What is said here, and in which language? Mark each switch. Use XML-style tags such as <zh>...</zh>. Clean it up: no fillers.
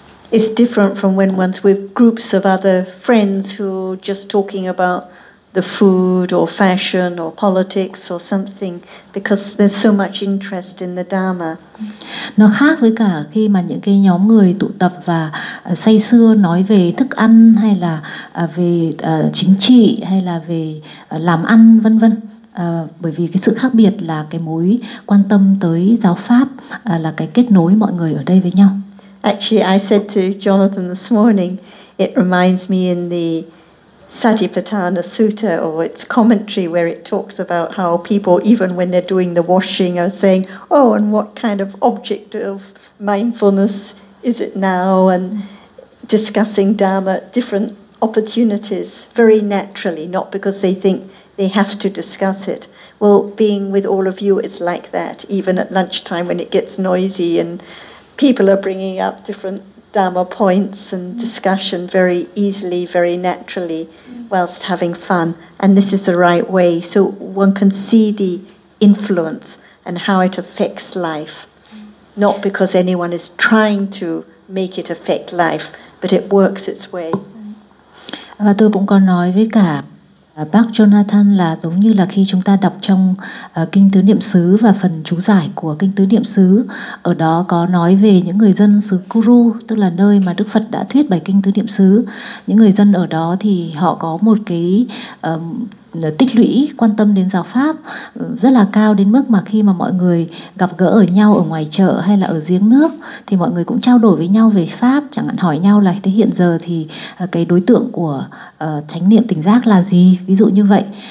<en>it's different from when one's with groups of other friends who are just talking about the food or fashion or politics or something because there's so much interest in the Dharma.</en> <vi>Nó khác với cả khi mà những cái nhóm người tụ tập và say sưa nói về thức ăn hay là về chính trị hay là về làm ăn vân vân. Bởi vì cái sự khác biệt là cái mối quan tâm tới giáo pháp là cái kết nối mọi người ở đây với nhau.</vi> <en>Actually, I said to Jonathan this morning, it reminds me in the Satipatthana Sutta or its commentary where it talks about how people, even when they're doing the washing, are saying, oh, and what kind of object of mindfulness is it now? And discussing Dharma at different opportunities very naturally, not because they think they have to discuss it. Well, being with all of you, it's like that, even at lunchtime when it gets noisy and people are bringing up different Dharma points and discussion very easily, very naturally, whilst having fun. And this is the right way. So one can see the influence and how it affects life, not because anyone is trying to make it affect life, but it works its way.</en> <vi>Và tôi cũng có nói với cả bác Jonathan là giống như là khi chúng ta đọc trong Kinh Tứ Niệm Xứ và phần chú giải của Kinh Tứ Niệm Xứ, ở đó có nói về những người dân xứ Kuru, tức là nơi mà Đức Phật đã thuyết bài Kinh Tứ Niệm Xứ. Những người dân ở đó thì họ có một cái tích lũy quan tâm đến giáo pháp rất là cao, đến mức mà khi mà mọi người gặp gỡ ở nhau ở ngoài chợ hay là ở giếng nước thì mọi người cũng trao đổi với nhau về pháp, chẳng hạn hỏi nhau là thế hiện giờ thì cái đối tượng của chánh niệm tỉnh giác là gì, ví dụ như vậy.</vi>